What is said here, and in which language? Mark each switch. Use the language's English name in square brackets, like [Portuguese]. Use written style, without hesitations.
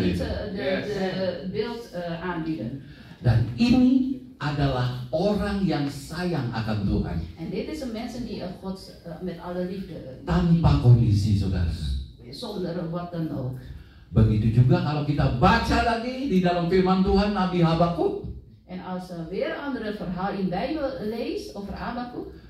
[Dutch] niet de beeld aanbieden. [Indonesian] Dan ini adalah orang yang sayang akan Tuhan. [Dutch] En dit is een mensen die God met alle liefde, [Indonesian] Tanpa kondisi, saudara. [Dutch] zonder wat dan ook. [Indonesian] Begitu juga kalau kita baca lagi di dalam firman Tuhan Nabi Habakuk. [Dutch] En als weer een andere verhaal in de Bijbel leest over Habakuk,